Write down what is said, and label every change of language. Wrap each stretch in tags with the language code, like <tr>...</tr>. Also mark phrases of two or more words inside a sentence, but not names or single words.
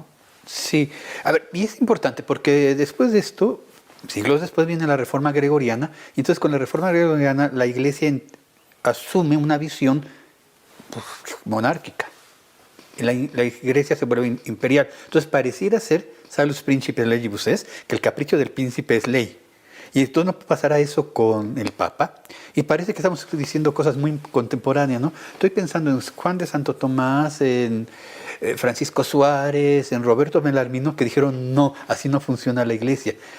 <es>Sí, a ver, y es importante porque después de esto, siglos después viene la Reforma Gregoriana, y entonces con la Reforma Gregoriana la Iglesia asume una visión monárquica. La Iglesia se vuelve imperial. Entonces pareciera ser,</es> <la>salus principes legibus est,</la> <es>que el capricho del príncipe es ley. Y entonces no pasará eso con el Papa. Y parece que estamos diciendo cosas muy contemporáneas, ¿no? Estoy pensando en Juan de Santo Tomás, en Francisco Suárez, en Roberto Belarmino, que dijeron, no, así no funciona la Iglesia.</es>